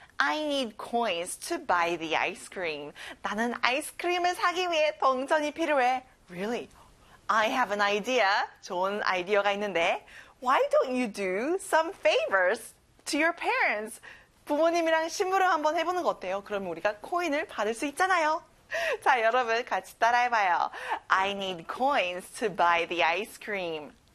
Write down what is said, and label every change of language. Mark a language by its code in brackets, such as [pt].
[en] I need coins to buy the ice cream. [ko] 나는 아이스크림을 사기 위해 동전이 필요해. [en] Really? I have an idea. [ko] 좋은 아이디어가 있는데. [en] Why don't you do some favors to your parents? [ko] 부모님이랑 심부름 한번 해보는 거 어때요? 그러면 우리가 코인을 받을 수 있잖아요. 자, 여러분 같이 따라해봐요. [en] I need coins to buy the ice cream.